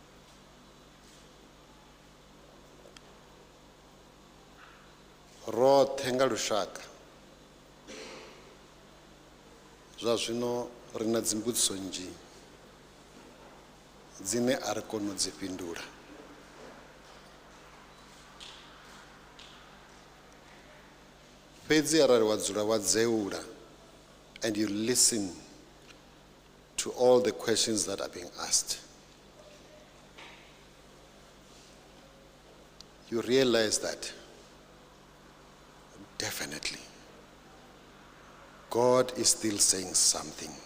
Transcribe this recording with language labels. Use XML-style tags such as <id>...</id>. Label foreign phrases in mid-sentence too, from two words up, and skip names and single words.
<ve>Roṱhe nga lushaka zwa zwino ri na dzimbudziso nnzhi dzine a ri koni u dzi fhindula. Fhedzi arali wa dzula wa dzeula</ve> <en>and you listen to all the questions that are being asked, you realize that definitely God is still saying something.</en>